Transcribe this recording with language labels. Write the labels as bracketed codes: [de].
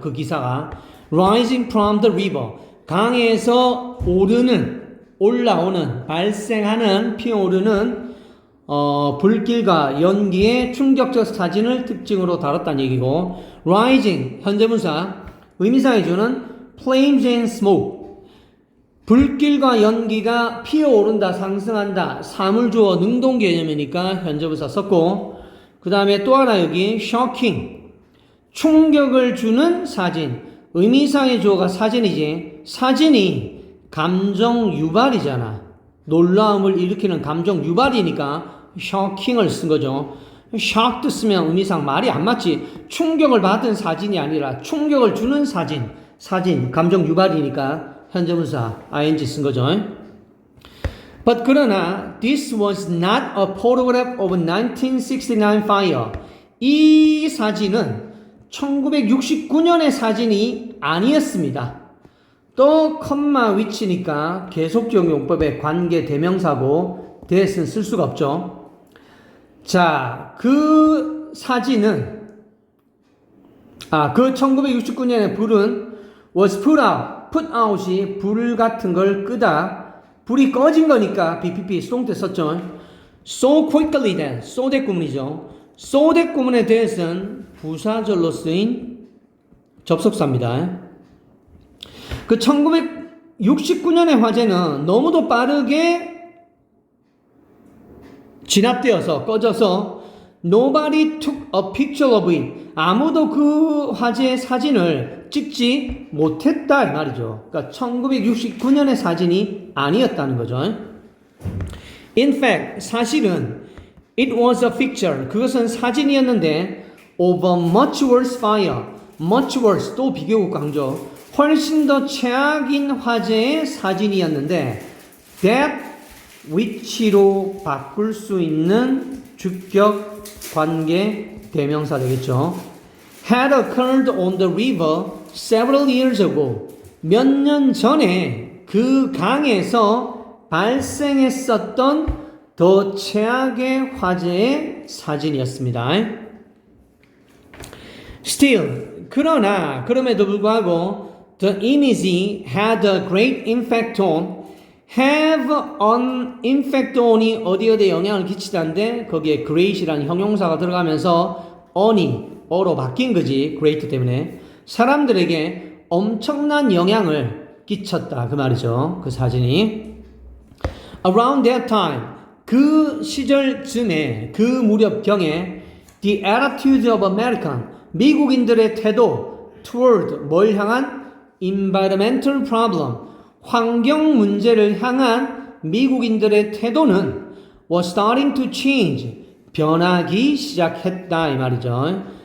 [ko] 그 기사가 [en] rising from the river, [ko] 강에서 올라오는, 발생하는, 피어오르는 불길과 연기의 충격적 사진을 특징으로 다뤘다는 얘기고, rising 현재분사 의미상의 주는 flames and smoke. 불길과 연기가 피어오른다, 상승한다, 사물주어 능동 개념이니까 현재분사 썼고, 그 다음에 또 하나 여기 shocking, 충격을 주는 사진. 의미상의 주어가 사진이지. 사진이 감정 유발이잖아. 놀라움을 일으키는 감정 유발이니까 shocking을 쓴 거죠. shocked 쓰면 의미상 말이 안 맞지. 충격을 받은 사진이 아니라 충격을 주는 사진. 사진, 감정 유발이니까 현재분사 ing 쓴 거죠. [en] But [ko] 그러나 [en] this was not a photograph of 1969 fire. [ko] 이 사진은 1969년의 사진이 아니었습니다. 또 컴마 위치니까 계속적 용법의 관계 대명사고 that은 쓸 수가 없죠. 자, 그 사진은 그 1969년의 불은 was put out이 불 같은 걸 끄다. 불이 꺼진 거니까 BPP 수동태 썼죠. So quickly that, so that 구문이죠. so that 구문에 대해서는 부사절로 쓰인 접속사입니다. 그 1969년의 화재는 너무도 빠르게 진압되어서 꺼져서 [en] nobody took a picture of it. [ko] 아무도 그 화재의 사진을 찍지 못했다 이 말이죠. 그러니까 1969년의 사진이 아니었다는 거죠. [en] In fact, [ko] 사실은 [en] it was a picture. [ko] 그것은 사진이었는데 [en] of a much worse fire. [ko] much worse, 또 비교국 강조. 훨씬 더 최악인 화재의 사진이었는데 that which로 바꿀 수 있는 주격 관계 대명사 되겠죠. [en] had occurred on the river several years ago. [ko] 몇 년 전에 그 강에서 발생했었던 더 최악의 화재의 사진이었습니다. [en] Still, [ko] 그러나 그럼에도 불구하고 [en] the image had a great impact on. [ko] have an impact on이 어디에 영향을 끼치다는데 거기에 great이라는 형용사가 들어가면서 on이 어로 바뀐 거지. great 때문에 사람들에게 엄청난 영향을 끼쳤다 그 말이죠. 그 사진이 around that time 그 시절쯤에 그 무렵경에 [en] the attitude of American [ko] 미국인들의 태도 toward 뭘 향한 environmental problem 환경 문제를 향한 미국인들의 태도는 [en] was starting to change [ko] 변하기 시작했다 이 말이죠.